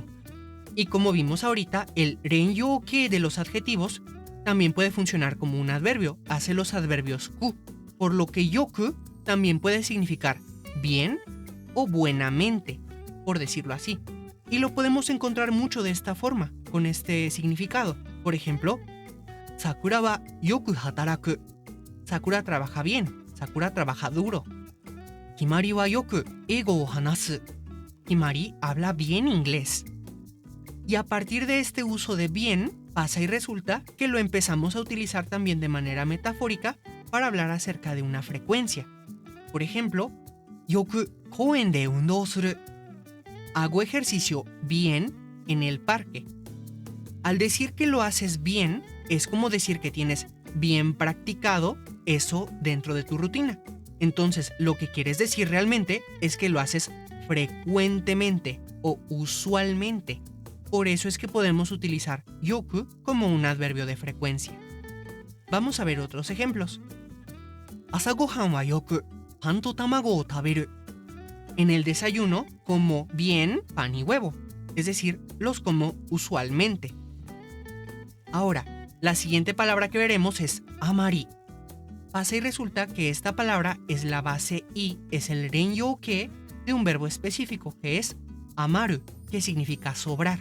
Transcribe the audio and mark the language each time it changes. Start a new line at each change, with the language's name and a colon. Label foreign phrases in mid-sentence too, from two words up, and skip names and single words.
Spanish: Y como vimos ahorita, el renyō-kei de los adjetivos también puede funcionar como un adverbio, hace los adverbios ku, por lo que yoku también puede significar bien o buenamente, por decirlo así. Y lo podemos encontrar mucho de esta forma, con este significado. Por ejemplo,
Japanese: サクラはよく働く.
Spanish: Sakura trabaja bien, Sakura trabaja duro.
Japanese: ひまりはよく英語を話す.
Spanish: Himari habla bien inglés. Y a partir de este uso de bien, pasa y resulta que lo empezamos a utilizar también de manera metafórica para hablar acerca de una frecuencia. Por ejemplo,
Japanese: よく公園で運動する.
Spanish: Hago ejercicio bien en el parque. Al decir que lo haces bien, es como decir que tienes bien practicado eso dentro de tu rutina. Entonces, lo que quieres decir realmente es que lo haces frecuentemente o usualmente. Por eso es que podemos utilizar yoku como un adverbio de frecuencia. Vamos a ver otros ejemplos.
Japanese: 朝ご飯はよくパンと卵を食べる.
Spanish: En el desayuno como bien pan y huevo, es decir, los como usualmente. Ahora, la siguiente palabra que veremos es amari. Pasa y resulta que esta palabra es la base i, es el renyō-kei de un verbo específico que es amaru, que significa sobrar.